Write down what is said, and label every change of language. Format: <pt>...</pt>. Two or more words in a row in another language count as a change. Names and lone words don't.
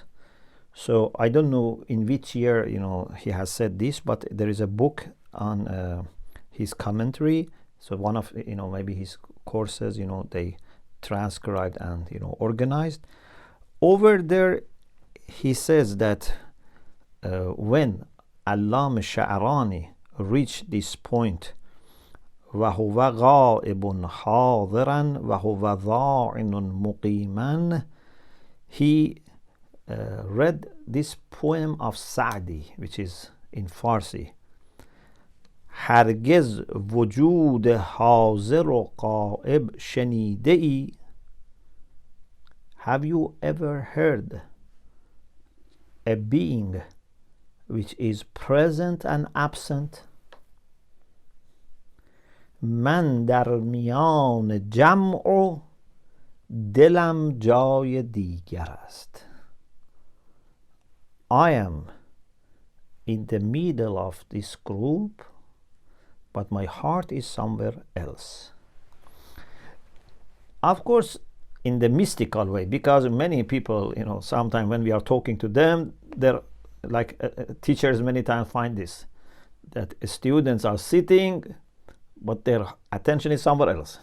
<en>So I don't know in which year, he has said this, but there is a book on his commentary. So one of, maybe his courses, they transcribed and, organized. Over there, he says that when Allama Sha'rani reached this point,</en> <ar>وَهُوَ غَائِبٌ حَاضِرًا وَهُوَ ضَاعِنٌ مُقِيمًا,</ar> <en>he read this poem of Sa'di, which is in Farsi.</en> <fa>هرگز وجود حاضر و غائب شنیده ای.</fa> <en>Have you ever heard a being which is present and absent?</en> <fa>من در میان جمع و دلم جای دیگر است.</fa> <en>I am in the middle of this group, but my heart is somewhere else. Of course, in the mystical way, because many people, sometimes when we are talking to them, they're like teachers many times find this, that students are sitting, but their attention is somewhere else.</en>